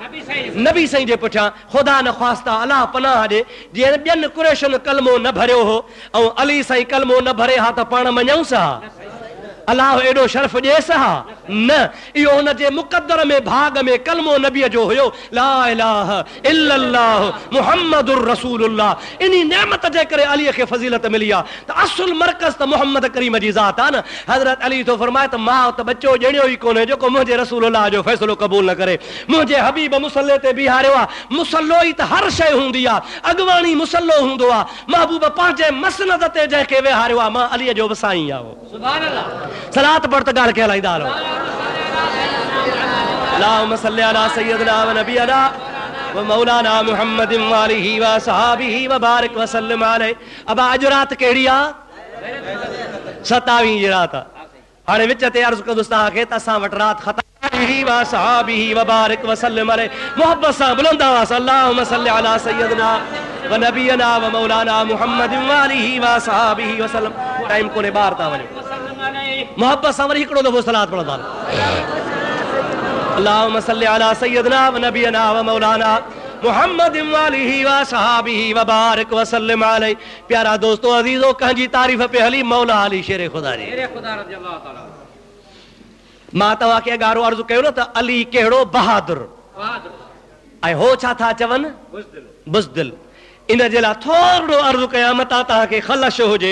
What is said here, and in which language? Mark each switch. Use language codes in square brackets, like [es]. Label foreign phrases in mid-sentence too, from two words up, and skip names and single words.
[sd] नबी साईं जे पुठियां। ख़ुदा न ख़्वास्ता अलाह पनाह ॾे, जीअं ॿियनि कुरैशनि कलमो न भरियो हो ऐं अली साईं कलमो न भरे हा त पाण मञूंसि हा? अलाह एॾो शर्फ ॾिएसि हा? न, इहो हुनजे मुक़द्दर में भाग में कलमो नबीअ जो हुयो, [ar] لا إله إلا الله محمد رسول الله. [sd] इन्ही नेमत जे करे अलीअ खे फज़ीलत मिली आहे त असुल मर्कज़ त मुहम्मद करीम जी ज़ात आहे न। हज़रत अली थो फरमाए त मां त बच्चो ॼणियो ई कोन्हे जेको मुंहिंजे रसूलुल्लाह जो फ़ैसिलो क़बूल न करे। मुंहिंजे हबीब मुसल्ले ते बीहारियो आहे, मुसल्लो ई त हर शइ हूंदी आहे, अॻवाणी मुसल्लो हूंदो आहे, महबूब पंहिंजे मसनद ते जंहिंखे विहारियो आहे, मां अलीअ जो बि साईं आहे। [ar] سبحان الله. [sd] सलात पढ़ त ॻाल्हि कहलाईंदा हलो। [ar] اللهم صل على سيدنا و نبينا و مولانا محمد و آله و صحابه و بارك و سلم عليه. [sd] अब अॼु रात कहिड़ी आहे? 27 जी रात आहे। हाणे विच ते अर्ज़ कंदुसि तव्हांखे त असां वटि रात ख़तम [ar] و صحابه و بارك و سلم عليه. [sd] मोहब्बत सां बुलंद आवाज़ [ar] اللهم صل على سيدنا و نبينا و مولانا محمد و آله و صحابه و سلم. [sd] टाइम कोने ॿाहिरि था वञो, मोहब्बत सां वरी हिकिड़ो दफ़ो सलात पढ़ंदा। [ar] اللهم صل على سيدنا و نبينا و مولانا محمد و آله و صحابه و بارك و سلم عليه. [sd] प्यारा दोस्तों अज़ीज़ो, कंहिंजी तारीफ़ पे हली? मौला अली शेर खुदा जी। मां तव्हांखे अॻारो अर्ज़ु कयो न त अली कहिड़ो बहादुर, ऐं हो छा था चवनि? बुज़दिल। इन जे लाइ थोरो अर्ज़ु कयां, मतां तव्हांखे ख़लश हुजे।